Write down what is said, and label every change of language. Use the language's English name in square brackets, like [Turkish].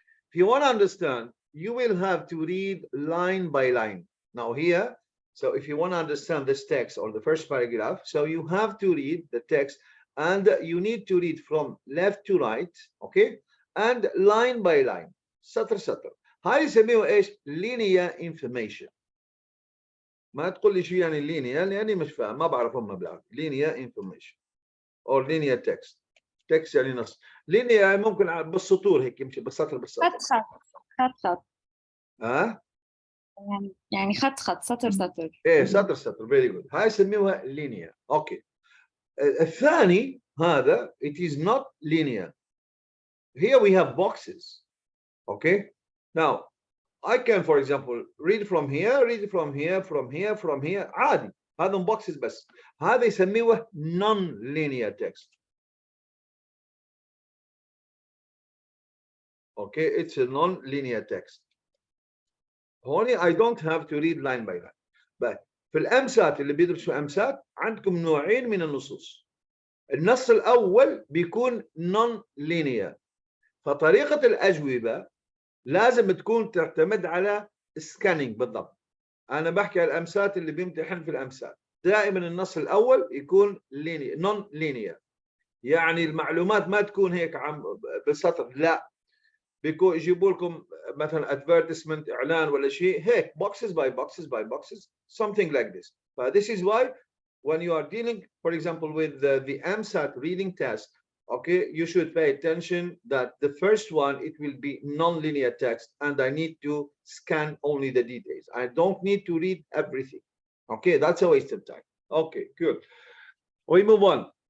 [English] If you want to understand, you will have to read line by line. Now here, so if you want to understand this text or the first paragraph, so you have to read the text and you need to read from left to right, okay? And line by line, [Arabic] سطر سطر. هاي يسميه ايش؟ linear information. ما تقول لي شو يعني linear لاني مش فاهم, ما بعرف هم بالعربي. [English] linear information or linear text. [Arabic] text يعني نص. linear ممكن بالسطور هيك يمشي بالسطر بالسطر. خط ها؟ يعني خط سطر. ايه سطر [English] very good. [Arabic] هاي يسميوها linear. اوكي. الثاني هذا [English] it is not linear. Here we have boxes. Okay. Now I can, for example, read from here, from here. [Arabic] عادي. هذا boxes بس. هذا يسميوه non-linear text. [English] Okay, it's a non-linear text. [Arabic] هوني [English] I don't have to read line by line. [Arabic] But في الأمسات اللي بيدرسوا أمسات عندكم نوعين من النصوص. النص الأول بيكون non-linear. فطريقة الأجوبة لازم تكون تعتمد على scanning بالضبط. أنا بحكي على الأمسات اللي بيمتحن في الأمسات. دائما النص الأول يكون non-linear. يعني المعلومات ما تكون هيك بالسطر, لا. بيكون يجيبوا لكم مثلا advertisement, اعلان ولا شيء هيك [English] boxes by boxes, something like this. But this is why when you are dealing, for example, with the AMSAT reading test, okay, you should pay attention that the first one, it will be non-linear text and I need to scan only the details. I don't need to read everything. Okay, that's a waste of time. Okay, good. We move on.